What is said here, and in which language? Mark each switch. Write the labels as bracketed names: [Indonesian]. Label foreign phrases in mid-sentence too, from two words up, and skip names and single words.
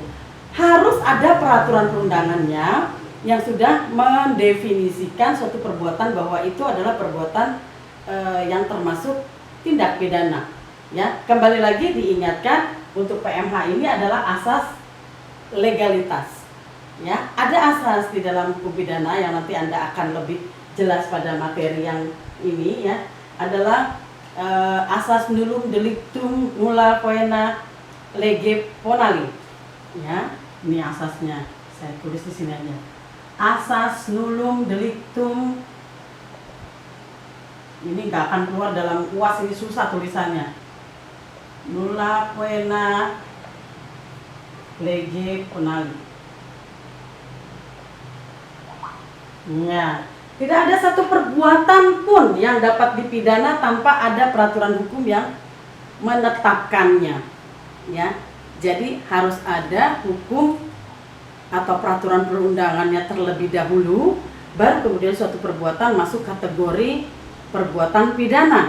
[Indonesian] Harus ada peraturan perundangannya yang sudah mendefinisikan suatu perbuatan bahwa itu adalah perbuatan yang termasuk tindak pidana. Ya, kembali lagi diingatkan untuk PMH ini adalah asas legalitas. Ya, ada asas di dalam hukum pidana yang nanti Anda akan lebih jelas pada materi yang ini ya, adalah asas [Latin] nullum delictum nulla poena lege ponali. [Indonesian] Ya, ini asasnya. Saya tulis di sini aja. [Latin] asas nullum delictum. [Indonesian] Ini nggak akan keluar dalam UAS, ini susah tulisannya. [Latin] Nulla poena lege penali. [Indonesian] Ya, tidak ada satu perbuatan pun yang dapat dipidana tanpa ada peraturan hukum yang menetapkannya. Ya, jadi harus ada hukum atau peraturan perundangannya terlebih dahulu, baru kemudian suatu perbuatan masuk kategori perbuatan pidana.